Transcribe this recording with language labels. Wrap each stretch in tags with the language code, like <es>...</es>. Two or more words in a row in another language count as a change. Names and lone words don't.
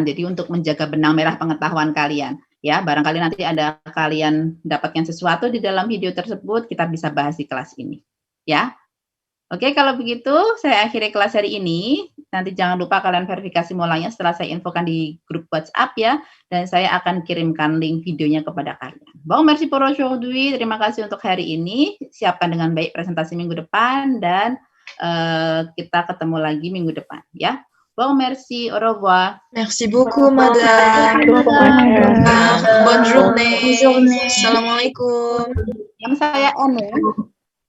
<id>Jadi untuk menjaga benang merah pengetahuan kalian. Ya, barangkali nanti ada kalian dapatkan sesuatu di dalam video tersebut, kita bisa bahas di kelas ini. Ya. Oke, kalau begitu saya akhiri kelas hari ini. Nanti jangan lupa kalian verifikasi mulanya setelah saya infokan di grup WhatsApp ya. Dan saya akan kirimkan link videonya kepada kalian.</id> <fr>Bon, merci pour aujourd'hui.</fr> <id>Terima kasih untuk hari ini. Siapkan dengan baik presentasi minggu depan dan kita ketemu lagi minggu depan ya.</id> <fr>Bon, merci, au revoir. Merci beaucoup, Madame. Bonne journée.</fr> <id>Assalamualaikum. Yang saya on ya.</id>